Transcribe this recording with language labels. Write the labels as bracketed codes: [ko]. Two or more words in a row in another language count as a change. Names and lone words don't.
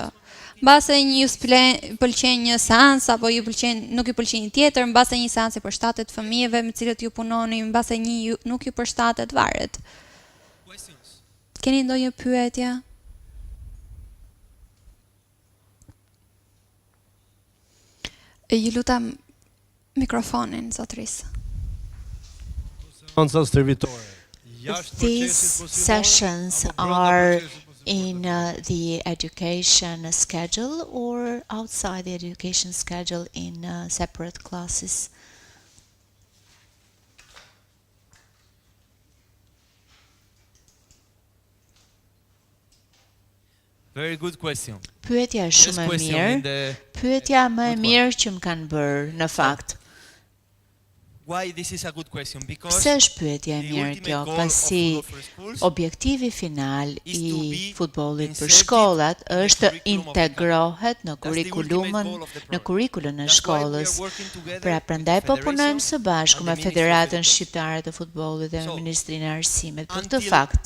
[sq] Mbase ju pëlqen një seancë apo nuk ju pëlqen një tjetër, mbase një seancë përshtatet fëmijëve me cilët ju punoni, mbase një nuk ju përshtatet, varet. Keni ndonjë pyetje? Ju lutem mikrofonin, zotërisë. [en] These sessions are in the education schedule or outside the education schedule in separate classes? Very good question. [sq] Pyetja është shumë e mirë. Pyetja më e mirë që më kanë bërë në fakt. [en] Why this is a good question? Because [sq] Pse është pyetje e mirë kjo, pasi objektivi final i futbollit për shkollat është të integrohet në kurrikulën e shkollës. Pra prandaj po punojmë së bashku me Federatën Shqiptare të Futbollit dhe me Ministrinë e Arsimit për këtë fakt.